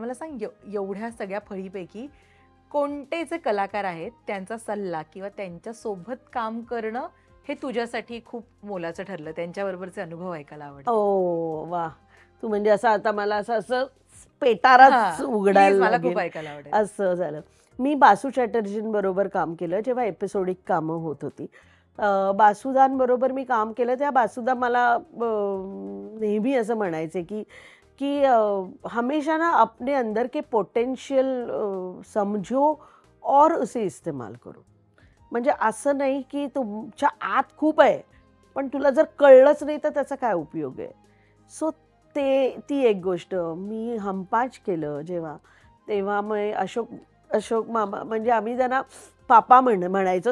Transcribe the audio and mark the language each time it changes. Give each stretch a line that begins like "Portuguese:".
Marathi: मला सांग, एवढ्या सगळ्या फळीपैकी कोणते जे कलाकार आहेत त्यांचा सल्ला किंवा त्यांच्यासोबत काम करणं हे तुझ्यासाठी खूप मोलाचं ठरलं, त्यांच्याबरोबरचे अनुभव ऐकायला आवडतात? ओ वा, तू म्हणजे असं आता मला असं पेटाराच उघडायला मला खूप ऐकायला आवडेल. असं झालं. मी बासू चॅटर्जींबरोबर काम केलं जेव्हा एपिसोडिक कामं होत होती. बासुदांबरोबर मी काम केलं. त्या बासुदा मला नेहमी असं म्हणायचे की
Hindi: हमेशा ना अपने अंदर के पोटेंशियल समझो और उसे इस्तेमाल करो.
Marathi: म्हणजे असं नाही की तुमच्या आत खूप आहे पण तुला जर कळलंच नाही तर त्याचा काय उपयोग आहे. सो ती एक गोष्ट. मी हमपाच केलं जेव्हा, तेव्हा मग अशोक मामा, म्हणजे आम्ही त्यांना पापा म्हणायचो.